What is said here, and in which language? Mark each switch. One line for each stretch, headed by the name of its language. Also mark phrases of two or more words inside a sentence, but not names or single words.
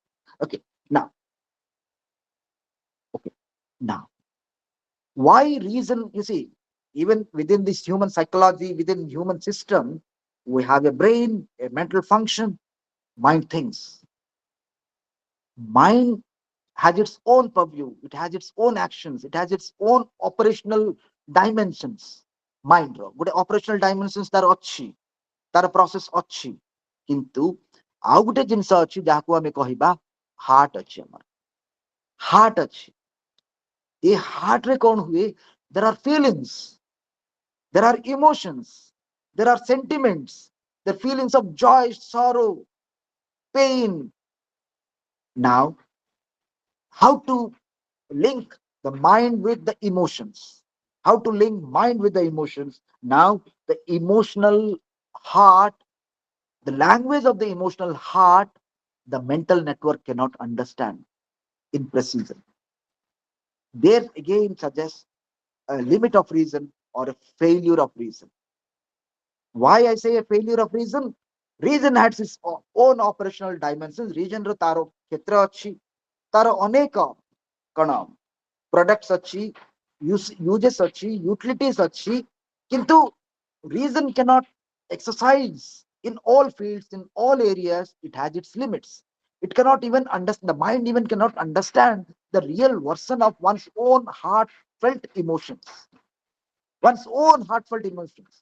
English: Okay, now, okay, now why reason, you see, even within this human psychology, within human system, we have a brain, a mental function. Mind thinks. Mind has its own purview, it has its own actions, it has its own operational dimensions.
Odia: Mind ର ଗୋଟେ
English: operational dimensions
Odia: ତାର ଅଛି, ତାର process ଅଛି, କିନ୍ତୁ ଆଉ ଗୋଟେ ଜିନିଷ ଅଛି ଯାହାକୁ ଆମେ କହିବା ହାର୍ଟ ଅଛି। ଆମର ହାର୍ଟ ଅଛି। ଏ ହାର୍ଟ ରେ କଣ ହୁଏ?
English: there are feelings, there are emotions, there are sentiments, the feelings of joy, sorrow, pain. Now, how to link the mind with the emotions? How to link mind with the emotions? Now, the emotional heart, the language of the emotional heart, the mental network cannot understand in precision. There again suggests a limit of reason or a failure of reason. Why I say a failure of reason? Reason has its own operational dimensions.
Odia: Reason ର ତାର କ୍ଷେତ୍ର ଅଛି, ତାର ଅନେକ କଣ products ଅଛି, uses ଅଛି, utilities ଅଛି, କିନ୍ତୁ
English: reason cannot exercise in all fields, in all areas. It has its limits. It cannot even understand, the mind even cannot understand the real version of one's own heartfelt emotions, one's own heartfelt emotions.